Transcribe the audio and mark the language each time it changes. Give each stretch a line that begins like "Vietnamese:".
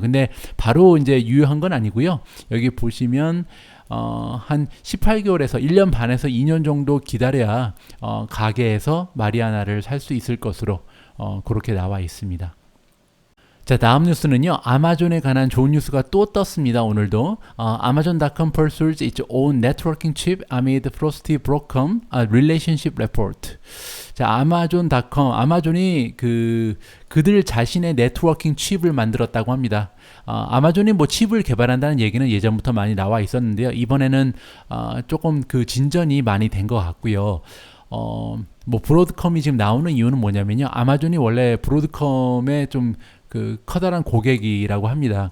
Korean: 근데 바로 이제 유효한 건 아니고요. 여기 보시면 한 18개월에서 1년 반에서 2년 정도 기다려야 가게에서 마리화나를 살 수 있을 것으로 그렇게 나와 있습니다. 자, 다음 뉴스는요, 아마존에 관한 좋은 뉴스가 또 떴습니다. 오늘도
English: Amazon.com pursues its own networking chip amid frosty Broadcom relationship report.
Korean: 자, Amazon.com, 아마존이 그들 자신의 네트워킹 칩을 만들었다고 합니다. 아마존이 뭐 칩을 개발한다는 얘기는 예전부터 많이 나와 있었는데요. 이번에는 조금 진전이 많이 된 것 같고요. 뭐 브로드컴이 지금 나오는 이유는 뭐냐면요, 아마존이 원래 브로드컴의 좀 커다란 고객이라고 합니다.